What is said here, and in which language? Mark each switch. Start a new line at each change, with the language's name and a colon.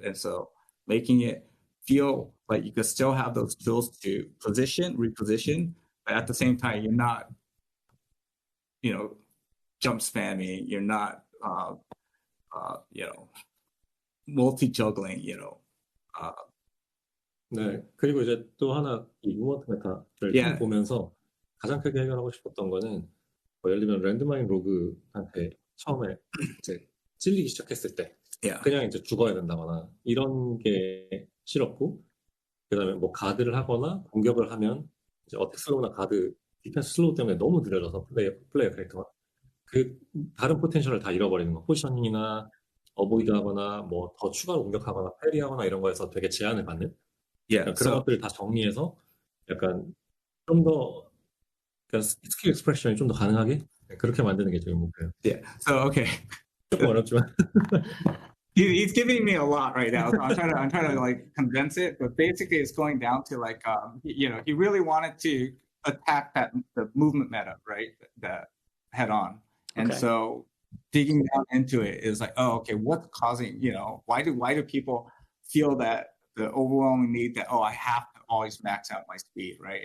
English: And so making it feel like you could still have those tools to reposition, but at the same time, you're not, you know, jump spamming, you're not, you know, multi-juggling, you know.
Korean: 네, 그리고 이제 또 하나 이 무먼트 메타를 보면서 가장 크게 해결하고 싶었던 거는 뭐 예를 들면 랜드마인 로그한테 처음에 이제 찔리기 시작했을 때 그냥 이제 죽어야 된다거나 이런 게 싫었고, 그다음에 뭐 가드를 하거나 공격을 하면 이제 어택 슬로우나 가드 디펜스 슬로우 때문에 너무 느려져서 플레이어 캐릭터가 그 다른 포텐셜을 다 잃어버리는 거, 포지셔닝이나 어보이드하거나 뭐 더 추가로 공격하거나 패리하거나 이런 거에서 되게 제한을 받는 그런 것들을 다 정리해서 약간 좀 더 스킬 익스프레션이 좀 더 가능하게 그렇게 만드는 게 지금 목표예요.
English: Yeah. So okay.
Korean: 조금 어렵지만.
English: He's giving me a lot right now. So I'm trying to like condense it, but basically it's going down to like you know, he really wanted to attack the movement meta, right? That head on. And so digging down into it is like, oh, okay, what's causing, you know, why do people feel that the overwhelming need that, oh, I have to always max out my speed, right?